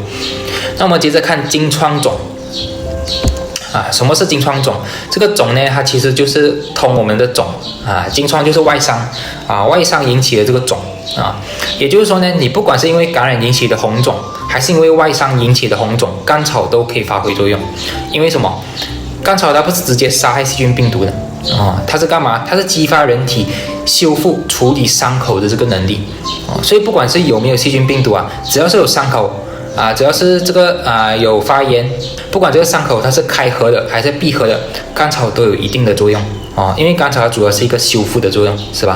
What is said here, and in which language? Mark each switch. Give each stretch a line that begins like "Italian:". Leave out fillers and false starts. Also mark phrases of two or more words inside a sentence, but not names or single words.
Chinese: 那我們接着看經瘡腫。什麼是經瘡腫？這個腫呢，它其實就是通我們的腫經瘡就是外傷外傷引起的這個腫也就是說呢，你不管是因為感染引起的紅腫， 還是因為外傷引起的紅腫，甘草都可以發揮作用。因為什麼？甘草它不是直接殺害細菌病毒的它是幹嘛？它是激發人體修復處理傷口的這個能力所以不管是有沒有細菌病毒只要是有傷口只要是這個有發炎，不管這個傷口它是開合的還是閉合的，甘草都有一定的作用因為甘草它主要是一個修復的作用，是吧？